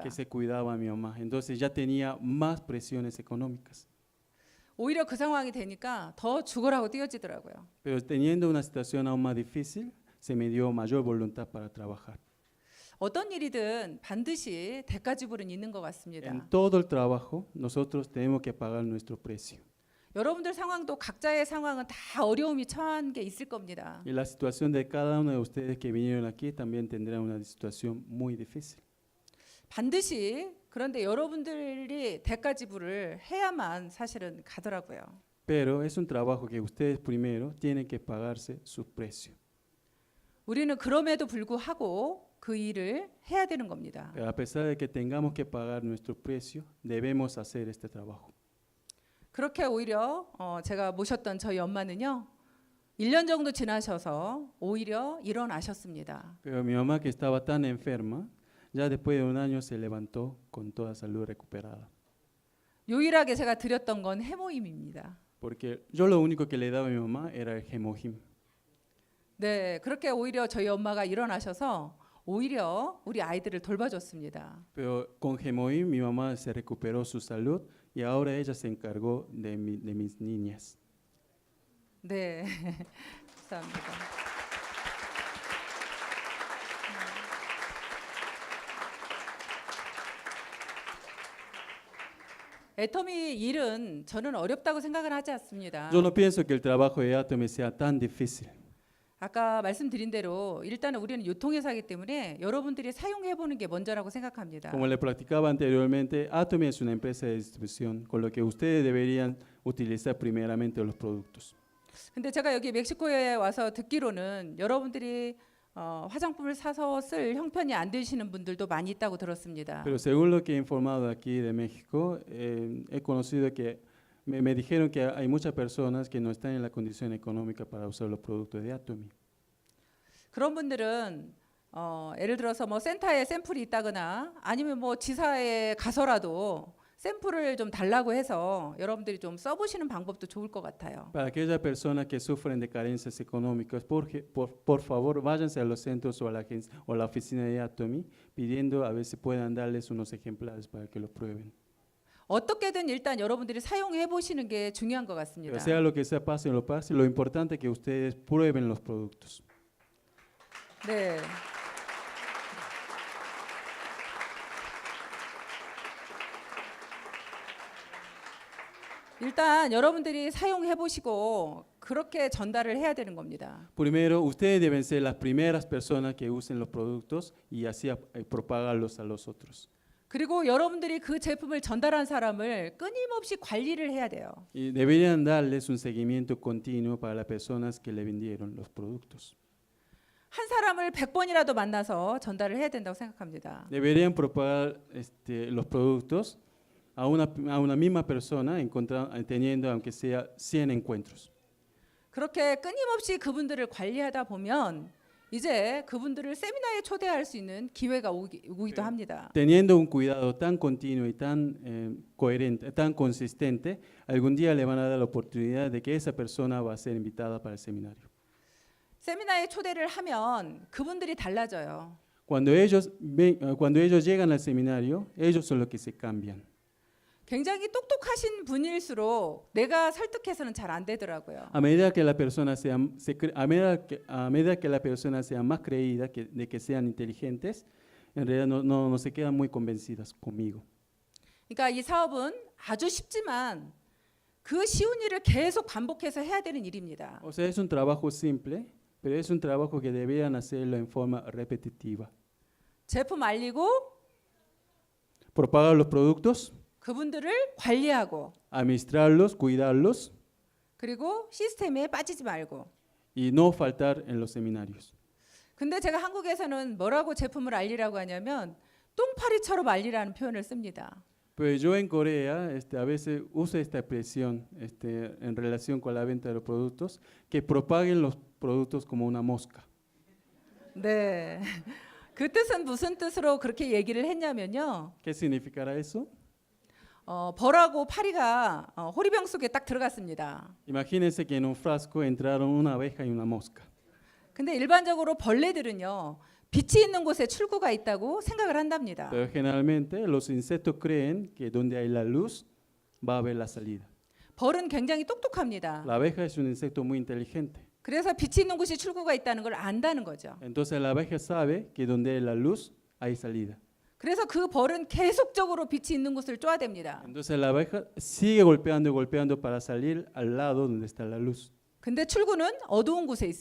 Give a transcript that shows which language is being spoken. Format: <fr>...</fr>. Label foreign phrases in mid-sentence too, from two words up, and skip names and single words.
<es>que se cuidaba a mi mamá. Entonces ya tenía más presiones económicas.</es> <ko>오히려 그 상황이 되니까 더 죽으라고 뛰어지더라고요.</ko> <es>Pero teniendo una situación aún más difícil, se me dio mayor voluntad para trabajar.</es> <ko>어떤 일이든 반드시 대가 지불은 있는 것 같습니다.</ko> <es>En todo el trabajo, nosotros tenemos que pagar nuestro precio.</es> <ko>여러분들 상황도 각자의 상황은 다 어려움이 처한 게 있을 겁니다.</ko> <es>Y la situación de cada uno de ustedes que vinieron aquí también tendrá una situación muy difícil.</es> <ko>반드시 그런데 여러분들이 대가 지불을 해야만 사실은 가더라고요.</ko> <es>Pero es un trabajo que ustedes primero tienen que pagarse su precio.</es> <ko>우리는 그럼에도 불구하고 그 일을 해야 되는 겁니다.</ko> <es>Pero a pesar de que tengamos que pagar nuestro precio, debemos hacer este trabajo.</es> <ko>그렇게 오히려 제가 모셨던 저희 엄마는요. 1년 정도 지나셔서 오히려 일어나셨습니다.</ko> <es>Pero mi mamá, que estaba tan enferma, ya después de un año se levantó con toda salud recuperada.</es> <ko>유일하게 제가 드렸던 건 해모임입니다.</ko> <es>Porque yo lo único que le daba a mi mamá era el Hemojim.</es> <ko>네, 그렇게 오히려 저희 엄마가 일어나셔서 오히려 우리 아이들을 돌봐줬습니다.</ko> <es>Pero con Hemojim mi mamá se recuperó su salud y ahora ella se encargó de mis niñas.</es> <ko>네, 감사합니다. 애터미 일은 저는 어렵다고 생각을 하지 않습니다.</ko> <es>Yo no pienso que el trabajo de Atomy sea tan difícil.</es> <ko>아까 말씀드린 대로 일단은 우리는 유통회사이기 때문에 여러분들이 사용해 보는 게 먼저라고 생각합니다.</ko> <es>Como le practicaba anteriormente, Atomy es una empresa de distribución, con lo que ustedes deberían utilizar primeramente los productos.</es> <ko>근데 제가 여기 멕시코에 와서 듣기로는 여러분들이 화장품을 사서 쓸 형편이 안 되시는 분들도 많이 있다고 들었습니다.</ko> <es>Pero según lo que he informado aquí de México, he conocido que me dijeron que hay muchas personas que no están en la condición económica para usar los productos de Atomy.</es> <ko>그런 분들은 예를 들어서 뭐 센터에 샘플이 있다거나 아니면 뭐 지사에 가서라도 샘플을 좀 달라고 해서 여러분들이 좀 써보시는 방법도 좋을 것 같아요.</ko> <es>Para aquellas personas que sufren de carencias económicas, por favor, váyanse a los centros o a la agencia o a la oficina de Atomy pidiendo a ver si puedan darles unos ejemplares para que los prueben.</es> <ko>어떻게든 일단 여러분들이 사용해 보시는 게 중요한 것 같습니다.</ko> <es>Pero sea lo que sea, pasen lo pase, lo importante es que ustedes prueben los productos.</es> <ko>네. 일단 여러분들이 사용해 보시고 그렇게 전달을 해야 되는 겁니다.</ko> <es>Primero, ustedes deben ser las primeras personas que usen los productos y así propagarlos a los otros.</es> <ko>그리고 여러분들이 그 제품을 전달한 사람을 끊임없이 관리를 해야 돼요.</ko> <es>Y deberían darles un seguimiento continuo para las personas que le vendieron los productos.</es> <ko>한 사람을 100번이라도 만나서 전달을 해야 된다고 생각합니다.</ko> <es>Deberían propagar los productos a una misma persona, teniendo aunque sea 100 encuentros.</es> <ko>그렇게 끊임없이 그분들을 관리하다 보면 이제 그분들을 세미나에 초대할 수 있는 기회가 오기도 합니다.</ko> <es>Teniendo un cuidado tan continuo y tan coherente, tan consistente, algún día le van a dar la oportunidad de que esa persona va a ser invitada para el seminario.</es> <ko>세미나에 초대를 하면 그분들이 달라져요.</ko> <es>Cuando ellos llegan al seminario, ellos son los que se cambian.</es> <ko>굉장히 똑똑하신 분일수록 내가 설득해서는 잘 안 되더라고요.</ko> <es>A medida que la persona a medida que la persona sea más creída de que sean inteligentes, en realidad no se quedan muy convencidas conmigo.</es> <ko>그러니까 이 사업은 아주 쉽지만 그 쉬운 일을 계속 반복해서 해야 되는 일입니다.</ko> <es>O sea, es un trabajo simple, pero es un trabajo que deberían hacerlo en forma repetitiva.</es> <ko>제품 알리고</ko> <es>Propagar los productos,</es> <ko>그분들을 관리하고</ko> <es>administrarlos, cuidarlos</es> <ko>그리고 시스템에 빠지지 말고.</ko> <es>y no faltar en los seminarios.</es> <ko>근데 제가 한국에서는 뭐라고 제품을 알리라고 하냐면 똥파리처럼 알리라는 표현을 씁니다.</ko> <es>Pero yo en Corea a veces uso esta expresión en relación con la venta de los productos, que propaguen los productos como una mosca.</es> <ko>네. 그 뜻은 무슨 뜻으로 그렇게 얘기를 했냐면요.</ko> <es>¿Qué significará eso?</es> <ko>벌하고 파리가 호리병 속에 딱 들어갔습니다.</ko> <es>Imagínense que en un frasco entraron una abeja y una mosca.</es> <ko>근데 일반적으로 벌레들은요. 빛이 있는 곳에 출구가 있다고 생각을 한답니다.</ko> <es>Pero generalmente los insectos creen que donde hay la luz va a haber la salida.</es> <ko>벌은 굉장히 똑똑합니다.</ko> <es>La abeja es un insecto muy inteligente.</es> <ko>그래서 빛이 있는 곳에 출구가 있다는 걸 안다는 거죠.</ko> <es>Entonces la abeja sabe que donde hay la luz hay salida.</es> <ko>그래서 그 벌은 계속적으로 빛이 있는 곳을 쪼아댑니다.</ko> <es>Entonces la abeja sigue golpeando y golpeando para salir al lado donde está la luz.</es> <ko>근데 출구는 어두운 곳에 있습니다.</ko>